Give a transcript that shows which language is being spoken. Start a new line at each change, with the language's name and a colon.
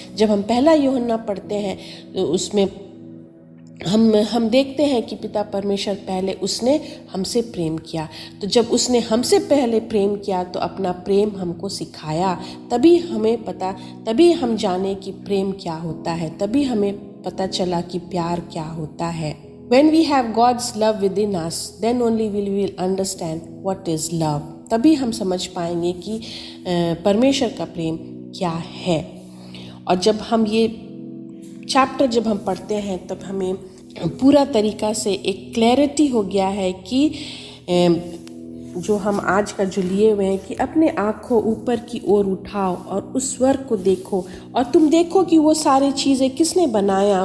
Hindi: जब हम पहला यूहन्ना पढ़ते हैं तो उसमें हम देखते हैं कि पिता परमेश्वर पहले उसने हमसे प्रेम किया। तो जब उसने हमसे पहले प्रेम किया तो अपना प्रेम हमको सिखाया, तभी हम जाने कि प्रेम क्या होता है, तभी हमें पता चला कि प्यार क्या होता है।
English: When we have God's love within us, then only we will understand what is love.
Hindi: तभी हम समझ पाएंगे कि परमेश्वर का प्रेम क्या है। और जब हम ये चैप्टर जब हम पढ़ते हैं तब हमें पूरा तरीका से एक क्लैरिटी हो गया है कि जो हम आज का जो लिए हुए हैं कि अपने आँखों ऊपर की ओर उठाओ और उस स्वर्ग को देखो और तुम देखो कि वो सारी चीज़ें किसने बनाया।